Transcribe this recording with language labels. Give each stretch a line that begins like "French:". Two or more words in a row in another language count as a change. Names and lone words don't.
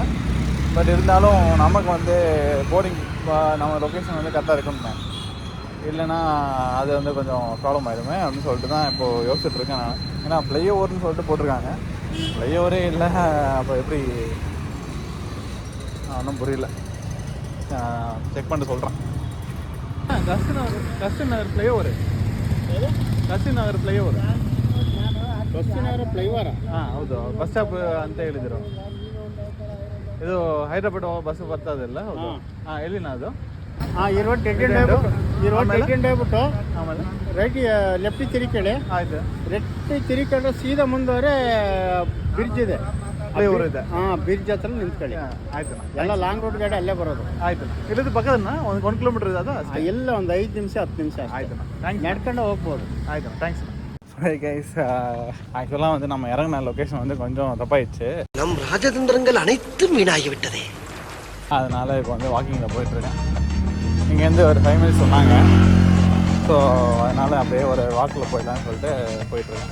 Tamil: பட் இருந்தாலும் நமக்கு வந்து போர்டிங் நம்ம லொக்கேஷன் வந்து கரெக்டாக இருக்கணுமே, இல்லைன்னா அது வந்து கொஞ்சம் ப்ராப்ளம் ஆகிடுமே அப்படின்னு சொல்லிட்டு தான் இப்போது யோசிச்சுட்ருக்கேன் நான். ஏன்னா ஃப்ளைஓவர்னு சொல்லிட்டு போட்டிருக்காங்க. ஃப்ளைஓவரே இல்லை. அப்போ எப்படி ஒன்றும் புரியல. செக் பண்ணிட்டு சொல்கிறேன்.
Kannada: ಕಸ್ಟೂರಿ ನಗರ್ ಫ್ಲೈಓವರ್. ಕಸ್ಟೂರಿ ನಗರ್ ಫ್ಲೈಓವರ್. ಕಸ್ಟೂರಿ ನಗರ ಫ್ಲೈಓವರ್? ಹಾಂ ಹೌದು.
English: bus stop
Kannada: ಅಂತ ಹೇಳಿದರು. ಇದು ಹೈದರಾಬಾದ್ ಬಸ್ ಬರ್ತದಿಲ್ಲ. ಹೌದು. ಹಾಂ ಎಲ್ಲಿನ ಅದು? ಇರುವಟ್ಟು ಆಮೇಲೆ
English: right left
Kannada: ತಿರುಕೇಳಿ. ಆಯ್ತು. ಲೆಫ್ಟ್ ತಿರುಕೊಂಡ್ರೆ ಸೀದಾ ಮುಂದುವರೆ ಬ್ರಿಡ್ಜ್ ಇದೆ, ಫ್ಲೈಓವರ್ ಇದೆ. ಬ್ರಿಡ್ಜ್ ಹತ್ರ ನಿಂತ್ಕೊಳ್ಳಿ. ಆಯ್ತು. ಎಲ್ಲ
English: long route
Kannada: ಗಾಡಿ ಅಲ್ಲೇ ಬರೋದು. ಆಯ್ತು. ಇಲ್ಲದ ಪಕ್ಕದನ್ನ 1 ಕಿಲೋಮೀಟರ್ ಇದೆ ಅದು ಎಲ್ಲ ಒಂದು 5 ನಿಮಿಷ 10 ನಿಮಿಷ. ಆಯ್ತು. ಥ್ಯಾಂಕ್ಸ್. ನಡ್ಕೊಂಡು ಹೋಗ್ಬೋದು. ಆಯ್ತು. ಥ್ಯಾಂಕ್ஸ்.
Tamil: கைஸ், ஆக்சுவலாக வந்து நம்ம இறங்கின லொக்கேஷன் வந்து கொஞ்சம் தப்பாயிடுச்சு. நம் ராஜதந்திரங்கள் அனைத்தும் வீணாகிவிட்டதே. அதனால் இப்போ வந்து வாக்கிங்கில் போயிட்டுருக்கேன். இங்கேருந்து ஒரு 5 minutes சொன்னாங்க. ஸோ அதனால் அப்படியே ஒரு வாக்கில் போயிடலான்னு சொல்லிட்டு போயிட்டுருக்கேன்.